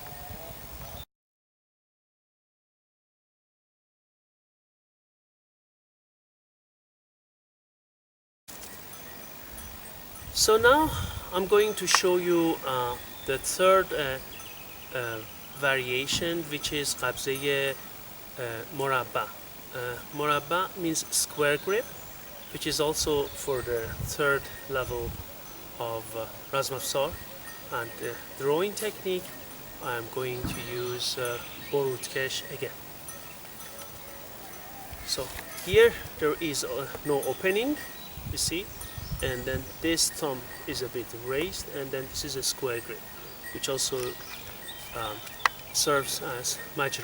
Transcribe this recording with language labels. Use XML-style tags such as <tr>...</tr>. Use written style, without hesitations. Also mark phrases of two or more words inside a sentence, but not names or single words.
<en>So now I'm going to show you the third variation, which is</en> <fa>قبضه‌ی مربع.</fa> <en>Morabba means square grip, which is also for the third level of Razmafzar. And the drawing technique, I'm going to use Borutkesh again. So here there is no opening, you see, and then this thumb is a bit raised, and then this is a square grip, which also serves as majra.</en>